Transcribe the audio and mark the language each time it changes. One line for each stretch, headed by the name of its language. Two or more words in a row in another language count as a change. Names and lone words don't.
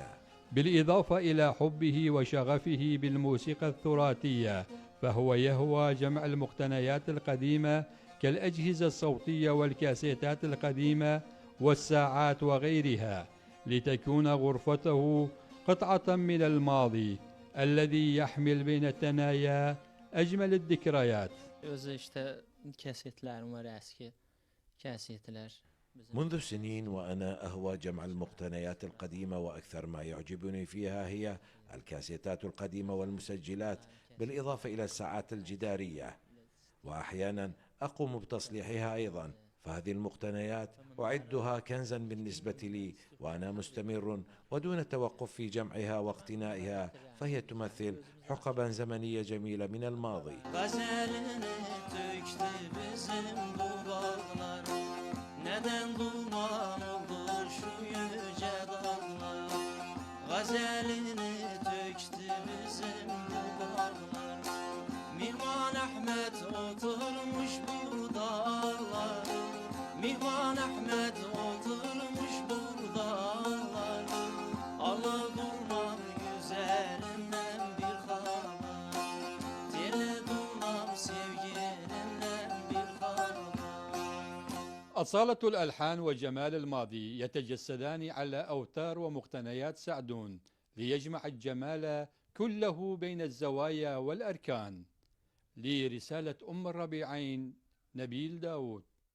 Arabic: بالإضافة إلى حبه وشغفه بالموسيقى التراثية، فهو يهوى جمع المقتنيات القديمة كالأجهزة الصوتية والكاسيتات القديمة والساعات وغيرها، لتكون غرفته قطعة من الماضي الذي يحمل بين الثنايا أجمل الذكريات.
Azerbaijani: Özü işte kasetlərim var, eski kasetlər.
Arabic: منذ سنين وأنا أهوى جمع المقتنيات القديمة، وأكثر ما يعجبني فيها هي الكاسيتات القديمة والمسجلات، بالإضافة إلى الساعات الجدارية، وأحيانا أقوم بتصليحها أيضا. فهذه المقتنيات أعدها كنزا بالنسبة لي، وأنا مستمر ودون توقف في جمعها واقتنائها، فهي تمثل حقبا زمنية جميلة من الماضي.
Turkish: Neden duman oldu şu yüce dağlar, gazelini töktü bizim bu bağlar. Mihman Ahmet oturmuş bu dağlar, Mihman Ahmet oturmuş bu dağlar. Alı durmam güzelinden bir haber, deli durmam sevgilimden bir haber.
Arabic: أصالة الألحان وجمال الماضي يتجسدان على أوتار ومقتنيات سعدون ليجمع الجمال كله بين الزوايا والأركان. لرسالة أم الربيعين، نبيل داود.